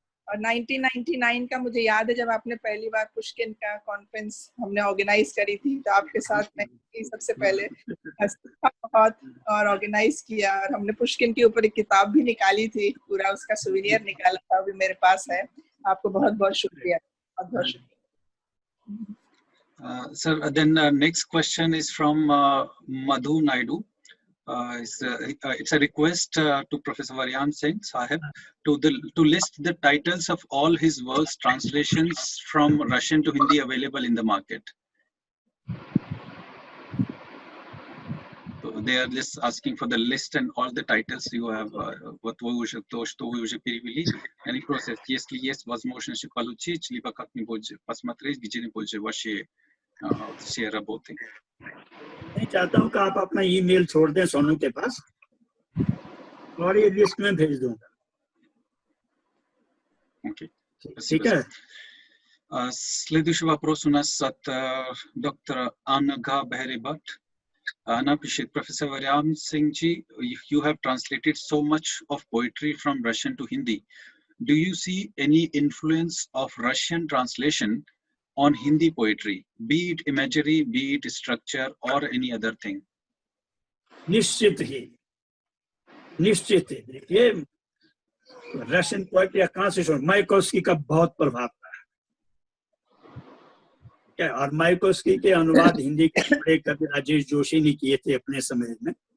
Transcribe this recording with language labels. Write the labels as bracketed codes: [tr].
[hi] और 1999 का मुझे याद है जब आपने पहली बार पुष्किन का कॉन्फ्रेंस हमने ऑर्गेनाइज करी थी, तो आपके साथ मैं सबसे पहले बहुत और ऑर्गेनाइज किया, और हमने पुष्किन के ऊपर एक किताब भी निकाली थी, पूरा उसका सुवेनियर निकाला था, अभी मेरे पास है। आपको बहुत बहुत शुक्रिया, बहुत बहुत शुक्रिया। [en] Sir, then next question is from Madhu Naidu. It's a request to Professor Varyam Singh Sahib to list the titles of all his works, translations from Russian to Hindi available in the market. So they are just asking for the list and all the titles you have. [ru] Вот вы уже то, что вы уже перевели. [en] Any process, [ru] если есть возможность получить, либо как-нибудь посмотреть, где-нибудь ваши все работы. [hi] मैं चाहता हूँ कि आप अपना email छोड़ दें सोनू के पास और ये लिस्ट में भेज दूंगा। [en] Okay. [hi] ठीक है। [ru] Следующий вопрос у нас от доктора Анна Бехеребат. Она пишет: [en] Professor Varyam Singh ji, you have translated so much of poetry from Russian to Hindi. Do you see any influence of Russian translation on Hindi poetry, be it imagery, be it structure, or any other thing? [hi] निश्चित ही देखिए, Russian poetry कहाँ से शुरू, मायकोस्की का बहुत प्रभाव था, क्या, और मायकोस्की के अनुवाद हिंदी के बड़े कवि राजेश जोशी ने किए थे अपने समय में।